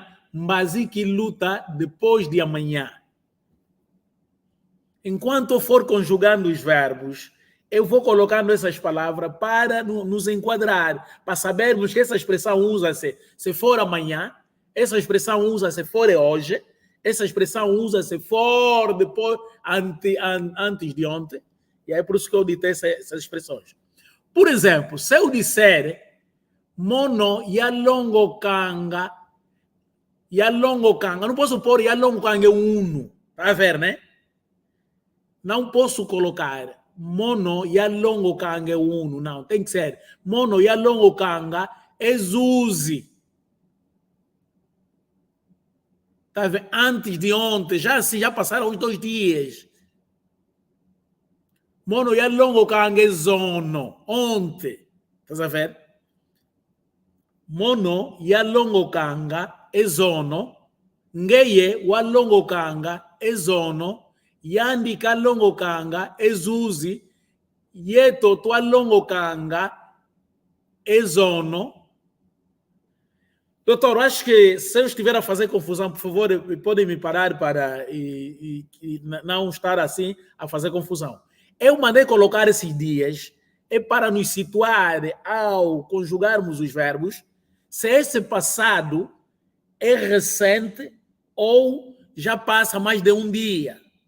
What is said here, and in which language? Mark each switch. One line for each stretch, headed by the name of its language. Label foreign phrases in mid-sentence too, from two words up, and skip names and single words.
Kongo: Mbazi que luta
Portuguese: depois de amanhã. Enquanto eu for conjugando os verbos, eu vou colocando essas palavras para nos enquadrar, para sabermos que essa expressão usa-se se for amanhã, essa expressão usa-se se for hoje, essa expressão usa-se se for depois, antes de ontem. E é por isso que eu ditei essas expressões. Por exemplo, se eu disser
Kongo: mono yalongo kanga,
Portuguese: não posso pôr
Kongo: yalongo kanga uno,
Portuguese: tá a ver, né? Não posso colocar
Kongo: mono yalongo kanga uno,
Portuguese: não, tem que ser
Kongo: mono yalongo kanga é Zuzi.
Portuguese: Tá a ver? Antes de ontem, já passaram os 2 dias.
Kongo: Mono yalongo kanga é zono, ontem.
Portuguese: Tá a ver?
Kongo: Mono yalongo kanga é zono, ngeye walongo kanga é zono, yandi kalongo kanga é Zuzi, yeto twalongo kanga é zono.
Portuguese: Doutor, acho que se eu estiver a fazer confusão, por favor, podem me parar para não estar assim a fazer confusão. Eu mandei colocar esses dias para nos situar ao conjugarmos os verbos, se esse passado é recente ou já passa mais de um dia.